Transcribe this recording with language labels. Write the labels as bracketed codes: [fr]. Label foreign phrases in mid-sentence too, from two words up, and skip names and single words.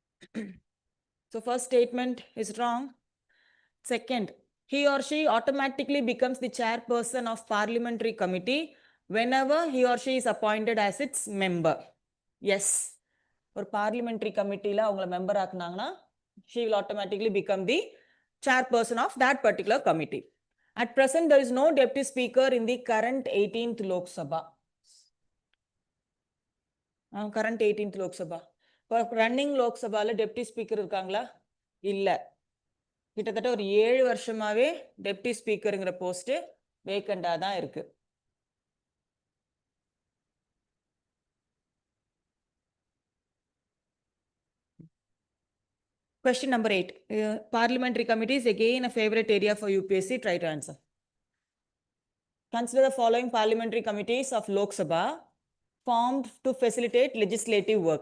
[en] So first statement is wrong. Second, he or she automatically becomes the chairperson of parliamentary committee whenever he or she is appointed as its member. Yes. For parliamentary committee [ta] ல அவங்க [en] member ஆக்குனாங்கன்னா she will automatically become the chairperson of that particular committee. At present, there is no deputy speaker in the current 18th Lok Sabha. Current 18th Lok Sabha. For running Lok Sabha la deputy speaker [ta] இருக்காங்களா? இல்ல. கிட்டத்தட்ட ஒரு 7 வருஷமாவே [en] deputy speakerங்கிற post vacantஆ [ta] தான் இருக்கு. [en] Question number 8. Parliamentary committee is again a favorite area for UPSC. Try to answer. Consider the following parliamentary committees of Lok Sabha formed to facilitate legislative work.